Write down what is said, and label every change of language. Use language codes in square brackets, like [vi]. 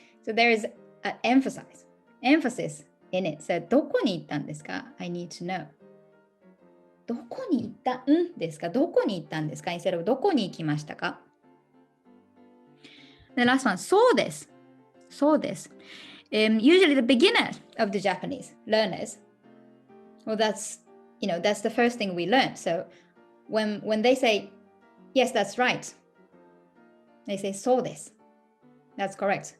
[en] So there is an emphasis in it. So [ja] どこに行ったんですか? [en] I need to know. [ja] どこに行ったんですか?どこに行ったんですか? [en] Instead of [ja] どこに行きましたか? [en] The last one, [ja] そうです。そうです。 [en] Usually the beginner of the Japanese learners, well, that's the first thing we learn. So when they say, yes, that's right, they say [ja] そうです. [en] That's correct.